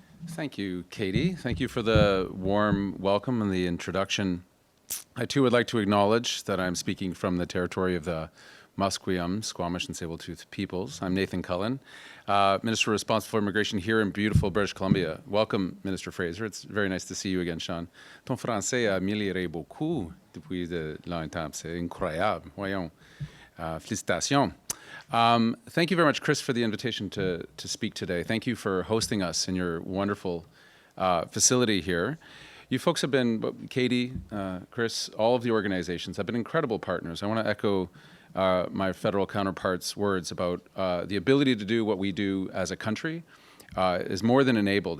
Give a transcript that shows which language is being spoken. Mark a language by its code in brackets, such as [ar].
[en] Thank you, Katie. Thank you for the warm welcome and the introduction. I too would like to acknowledge that I'm speaking from the territory of the Musqueam, Squamish and Tsleil-Waututh peoples. I'm Nathan Cullen, Minister responsible for immigration here in beautiful British Columbia. Welcome, Minister Fraser. It's very nice to see you again, Sean. [fr] Ton français a amélioré beaucoup depuis de longtemps. C'est incroyable. Voyons. Félicitations. [en] Thank you very much, Chris, for the invitation to speak today. Thank you for hosting us in your wonderful facility here. You folks have been, Katie, Chris, all of the organizations have been incredible partners. I want to echo my federal counterparts' words about the ability to do what we do as a country is more than enabled.